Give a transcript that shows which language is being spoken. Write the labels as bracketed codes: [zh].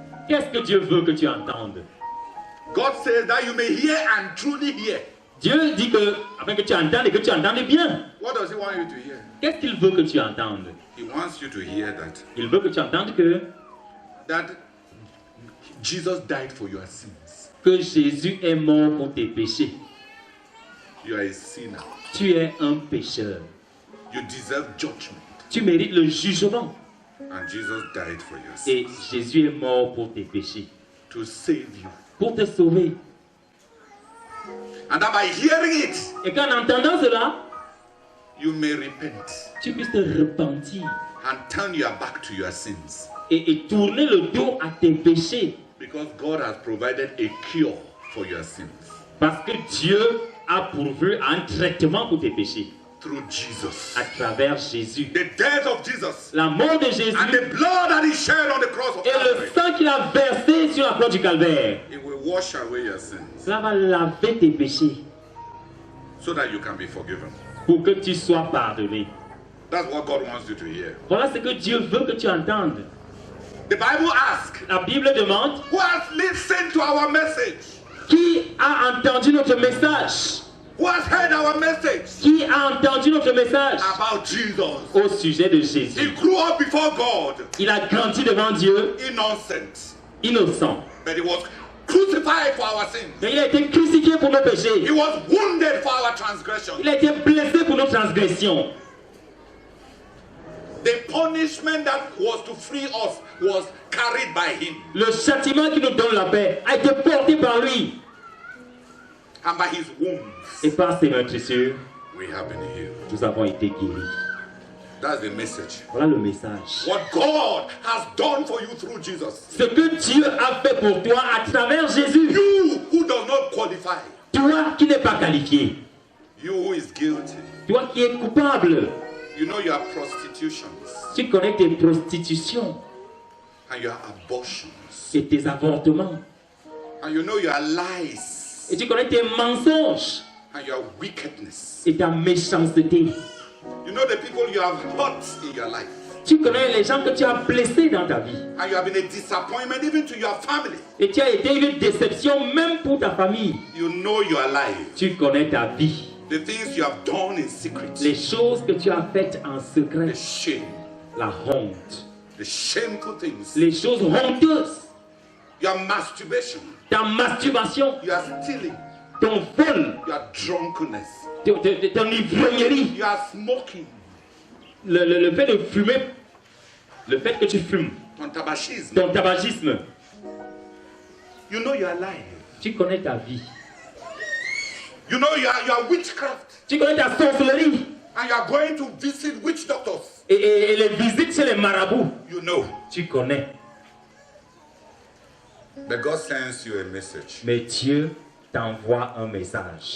[fr] Qu'est-ce que Dieu veut que tu entendes? [en] God says that you may hear and truly hear. [fr] Dieu dit que, afin que tu entendes et que tu entendes bien. [en] What does He want you to hear? [fr] Qu'est-ce qu'il veut que tu entendes? [en] He wants you to hear that [fr] Il veut que tu entendes que [en] Jesus died for your sins. [fr] Jésus est mort pour tes péchés. [en] You are a sinner. [fr] Tu es un pécheur. [en] You deserve judgment. [fr] Tu mérites le jugement. [en] And Jesus died for your [fr] Et [en] sins [fr] Jésus est mort pour tes péchés. [en] to save you. [fr] Pour te sauver. [en] And that by hearing it, [fr] Et qu'en entendant cela, [en] you may repent [fr] tu puisses te repentir. [en] and turn your back to your sins. [fr] Et tourner le dos à tes péchés. [en] Because God has provided a cure for your sins [fr] Parce que Dieu a pourvu un traitement pour tes péchés. [en] through Jesus. [fr] À travers Jésus. [en] The death of Jesus [fr] La mort de Jésus [en] and the blood that He shed on the cross of [fr] et le [en] Calvary. [fr] sang qu'il a versé sur la croix du calvaire. [en] It will wash away your sins [fr] Cela va laver tes péchés [en] so that you can be forgiven. [fr] pour que tu sois pardonné. [en] That's what God wants you to hear. [fr] Voilà ce que Dieu veut que tu entendes. [en] The Bible asks, [fr] La Bible demande, [en] who has listened to our message? [fr] qui a entendu notre message? [en] Who has heard our message [fr] Qui a entendu notre message [en] about Jesus? [fr] au sujet de Jésus? [en] He grew up before God, [fr] Il a grandi devant Dieu, [en] innocent, [fr] innocent. [en] but he was crucified for our sins. [fr] Mais il a été crucifié pour nos [en] He [fr] péchés. [en] was wounded for our transgressions. [fr] Il a été blessé pour nos transgressions. [en] The punishment that was to free us was carried by him, [fr] Le châtiment qui nous donne la paix a été porté par lui. [en] and by his wounds [fr] Et par ses meurtrissures, [en] we have been healed. [fr] nous avons été guéris. [en] That's the message. [fr] Voilà le message. [en] What God has done for you through Jesus. [fr] Ce que Dieu a fait pour toi à travers Jésus. [en] You who does not qualify. [fr] Toi qui n'es pas qualifié. [en] You who is guilty. [fr] Toi qui es coupable. [en] You know your prostitutions [fr] Tu connais tes prostitutions [en] and your abortions. [fr] et tes avortements. [en] And you know your lies [fr] Et tu connais tes mensonges [en] and your wickedness. [fr] et ta méchanceté. [en] You know the people you have hurt in your life. [fr] Tu connais les gens que tu as blessés dans ta vie. [en] And you have been a disappointment even to your family. [fr] Et tu as été une déception même pour ta famille. [en] You know your life. [fr] Tu connais ta vie. [en] The things you have done in secret. [fr] Les choses que tu as faites en secret. [en] The shame. [fr] La honte. [en] The shameful things. [fr] Les choses honteuses. [en] Your masturbation. [fr] Ta masturbation. [en] Your stealing. [fr] Ton vol. [en] Your drunkenness. [fr] Ton ivrognerie. [en] Your smoking. [fr] Le fait de fumer. Le fait que tu fumes. Ton tabagisme. Ton tabagisme. [en] You know your life. [fr] Tu connais ta vie. [en] You know your witchcraft. [fr] Tu connais ta sorcellerie. [en] And you are going to visit witch doctors. [fr] Et les visites chez les marabouts. [en] You know. [fr] Tu connais. [en] But God sends you a message. [fr] Mais Dieu t'envoie un message.